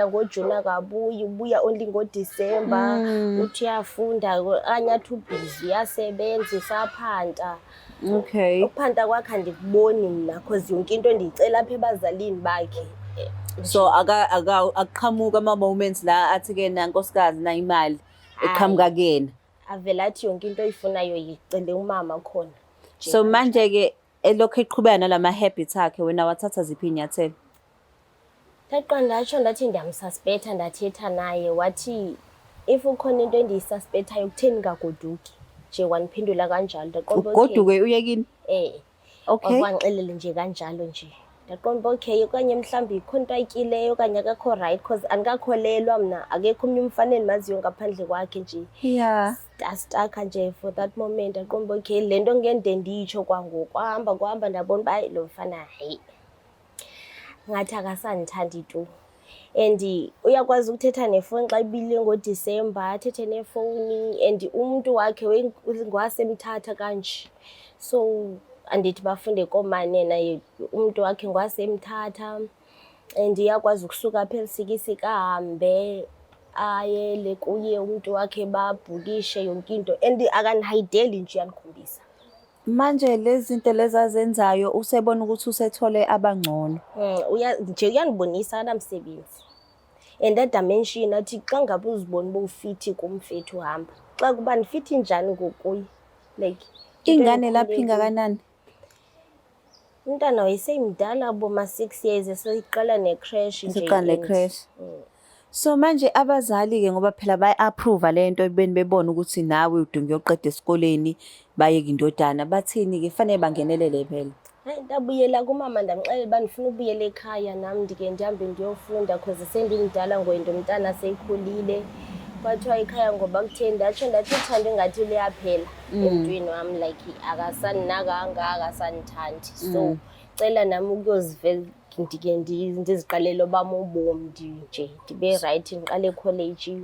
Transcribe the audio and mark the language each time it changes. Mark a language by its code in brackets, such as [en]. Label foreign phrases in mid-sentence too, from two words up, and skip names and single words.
[xh] ngoJuni akabuyi, ubuya only ngoDisemba. Uthi uyafunda okanye athi ubhizi uyasebenza usaphanda. [en] Okay. [xh] Ukuphanda kwakhe andikuboni mna because yonke into ndiyicela apha ebazalini bakhe. [zu] So akuqhamuka ama-moments la athi-ke nankosikazi na imali eqhamuka kuyena. [xh] Avela athi yonke into oyifunayo yicele umama khona. [zu] So manje-ke elokhu eqhubeka nalama-habits akhe wena wathatha ziphi iy'nyathelo? [xh] Ndaqala ndatsho ndathi ndiyamsuspecta, ndathetha naye. Wathi if ukhona into endiyisuspectayo kutheni ngagoduki nje, wandiphendula kanjalo. Ndaqomba ugoduke uyekini? Okay. Wangixelela nje kanjalo nje. Ndaqomba okay, okanye mhlawumbi ikhona into ayityileyo okanye akakho right because andikakholelwa mna. Akekho omnye umfana endimaziyo ngaphandle kwakhe nje. [en] Yeah. [xh] Ndastaka nje [en] for that moment. [xh] Ndaqomba okay, le nto ngende ndiyitsho kwangoku. Kwahamba ndabona uba hayi lo mfana hayi ngathi akasandithandi tu. And uyakwazi ukuthetha nefowuni xa ibile ngoDisemba, athethe nefowuni. And umntu wakhe ngwasemthatha kanje. So andithi bafunde komane naye umntu wakhe ngwasemthatha. And iyakwazi ukusuka apha elisikisika ahambe ayele kuye umntu wakhe babhukishe yonke into. [zu] And akanihayideli nje, uyanikhombisa. Manje lezi zinto lezi azenzayo usebona ukuthi usethole abangcono. [xh] Nje uyanibonisa anamsebenzi. And adamention athi xa ngabe uzibona uba ufithi kumfethu uhamba. Xa kuba nifithi njani ngokuye? [zu] Like ingane lapha ingakanani? [xh] Umntana wayeseyimdala boma 6 years eseyiqala necrash nje. Siqala necrash. [zu] So manje abazali-ke ngoba phela baya-approve lento ekubeni bebona ukuthi nawe udinga uyoqeda esikoleni bayeke indodana, bathini-ke fanele bangenelele phela? [xh] Hayi, ndabuyela kumama ndamxelela uba ndifuna ukubuyela ekhaya nam ndike ndihambe ndiyofunda because sendimdala ngoyenda umntana seyikhulile. Kwathiwa ekhaya ngoba kutheni, ndatsho ndathi uthando ingathi luyaphela emntwini wam, like akasaninakanga, akasanithandi. So cela nami ukuyozivela ndike ndiziqalele obam ubomi nje ndibe rayithi, ndiqale ekholeji.